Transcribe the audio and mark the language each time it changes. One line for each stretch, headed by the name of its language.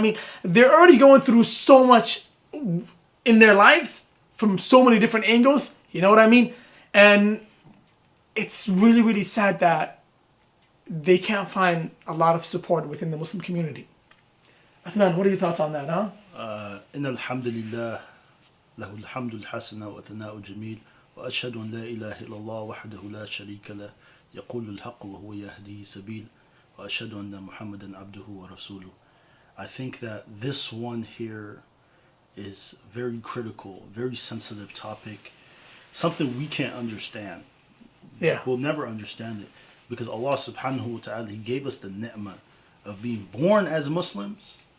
English: I mean, they're already going through so much in their lives from so many different angles, you know what I mean? And it's really, really sad that they can't find a lot of support within the Muslim community. Athman, what are your thoughts on that, huh?
Arabic: إن الحمد لله له الحمد الحسن وثناء الجميل وأشهد أن لا إله إلا الله وحده لا شريك له يقول الحق وهو يهدي سبيل وأشهد أن محمدا عبده ورسوله.
English: I think that this one here is very critical, very sensitive topic, something we can't understand. Yeah. We'll never understand it, because Allah subhanahu wa ta'ala, He gave us the ni'mah of being born as Muslims.